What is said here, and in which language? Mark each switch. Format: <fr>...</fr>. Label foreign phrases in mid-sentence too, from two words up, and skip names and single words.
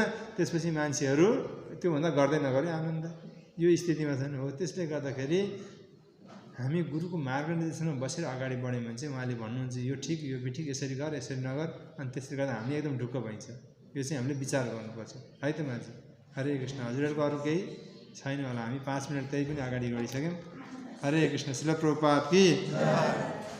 <ne>त्यसपछि मान्छेहरू त्योभन्दा गर्दै नगरे आनन्द, यो स्थितिमा छन्। हो त्यसले गर्दाखेरि हामी गुरुको मार्ग निर्देशनमा बसेर अगाडि बढ्यौँ भने चाहिँ उहाँले भन्नुहुन्छ यो ठिक, यो बेठिक, यसरी गर, यसरी नगर। अनि त्यसले गर्दा हामी एकदम ढुक्क भइन्छ। यो चाहिँ हामीले विचार गर्नुपर्छ है त मान्छे। हरे कृष्ण। हजुरहरूको अरू केही छैन होला, हामी 5 मिनट त्यही पनि अगाडि बढिसक्यौँ। हरे कृष्ण। शिल प्रभुपाद की</ne>